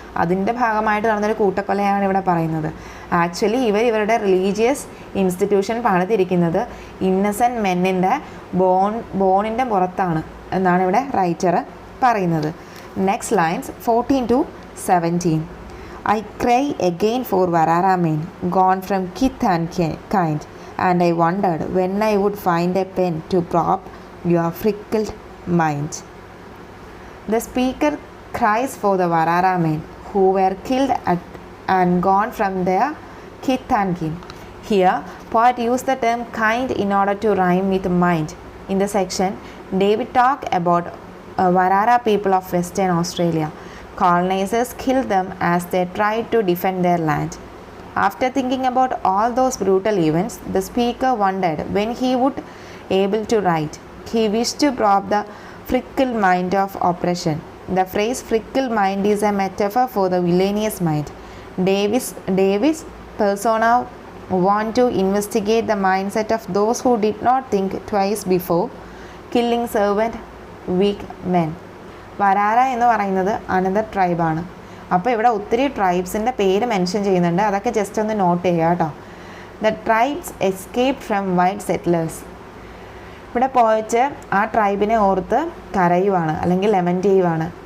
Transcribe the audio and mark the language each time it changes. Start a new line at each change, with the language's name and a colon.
Malayalam: അതിൻ്റെ ഭാഗമായിട്ട് നടന്നൊരു കൂട്ടക്കൊലയാണ് ഇവിടെ പറയുന്നത്. ആക്ച്വലി ഇവരുടെ റിലീജിയസ് ഇൻസ്റ്റിറ്റ്യൂഷൻ പണിതിരിക്കുന്നത് ഇന്നസെൻറ്റ് മെന്നിൻ്റെ ബോണിൻ്റെ പുറത്താണ് എന്നാണ് ഇവിടെ റൈറ്റർ പറയുന്നത്.
English: Next lines 14 to 17. I cry again for Varara men, gone from kith and kind, and I wondered when I would find a pen to prop your frickled mind. The speaker cries for the Varara men who were killed and gone from their kith and kin. Here, poet used the term kind in order to rhyme with mind. In the section, David talked about Varara people of Western Australia. Colonizers killed them as they tried to defend their land. After thinking about all those brutal events, the speaker wondered when he would able to write. He wished to prop the fickle mind of oppression. The phrase fickle mind is a metaphor for the villainous mind. Davis persona want to investigate the mindset of those who did not think twice before killing servant weak men.
Malayalam: വരാര എന്ന് പറയുന്നത് another ട്രൈബാണ്. അപ്പോൾ ഇവിടെ ഒത്തിരി ട്രൈബ്സിൻ്റെ പേര് mention ചെയ്യുന്നുണ്ട്. അതൊക്കെ just ഒന്ന് not ചെയ്യുക കേട്ടോ.
English: The tribes escaped from white settlers.
Malayalam: ഇവിടെ പോയിട്ട് ആ ട്രൈബിനെ ഓർത്ത് കരയുവാണ് അല്ലെങ്കിൽ ലെമൻറ്റ് ചെയ്യുവാണ്.